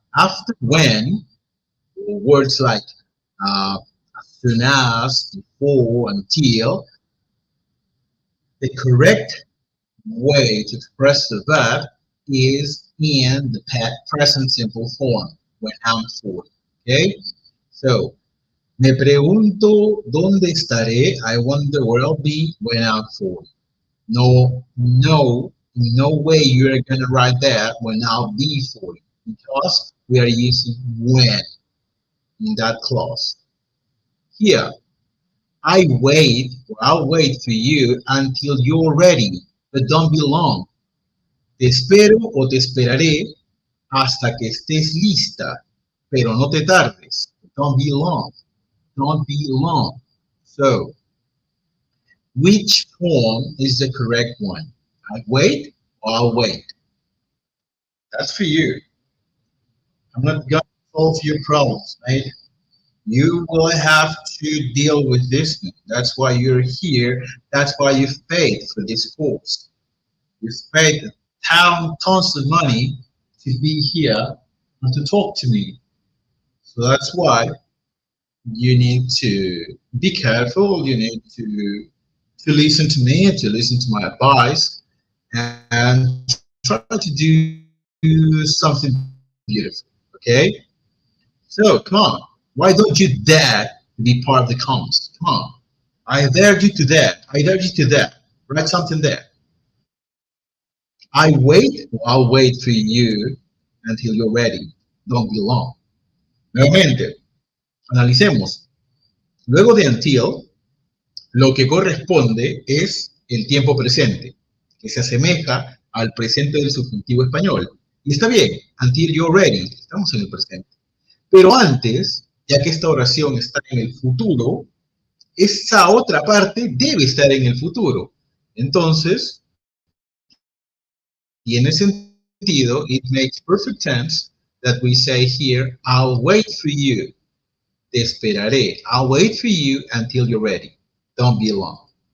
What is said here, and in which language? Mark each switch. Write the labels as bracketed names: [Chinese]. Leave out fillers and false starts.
[English] After when, words like as soon as, before, until, the correct way to express the verb is in the present simple form, when I'm 40. Okay? [Spanish] So, me pregunto dónde estaré. [English] I wonder where I'll be when I'm 40. No way you're going to write that when I'll be 40, because we are using when in that clause. Here, I'll wait for you until you're ready, but don't be long. [Spanish] Te espero o te esperaré hasta que estés lista, pero no te tardes. [English] Don't be long. Don't be long. So, which form is the correct one? I wait or I'll wait? That's for you. I'm not going to solve your problems, mate. You will have to deal with this. That's why you're here. That's why you've paid for this course. You've paid tons of money to be here and to talk to me. So that's why you need to be careful. You need to listen to me, to listen to my advice, and try to do something beautiful. Okay? So come on. Why don't you dare to be part of the comms? Come on. I dare you to that. I dare you to that. Write something there. I wait, I'll wait for you until you're ready. Don't be long. [Spanish] Nuevamente, analicemos. Luego de until, lo que corresponde es el tiempo presente, que se asemeja al presente del subjuntivo español. Y está bien, [English] until you're ready, [Spanish] estamos en el presente. Pero antes, ya que esta oración está en el futuro, esa otra parte debe estar en el futuro. Entonces, tiene sentido, [English] it makes perfect sense that we say here, I'll wait for you. [Spanish] Te esperaré. [English] I'll wait for you until you're ready. Don't be long.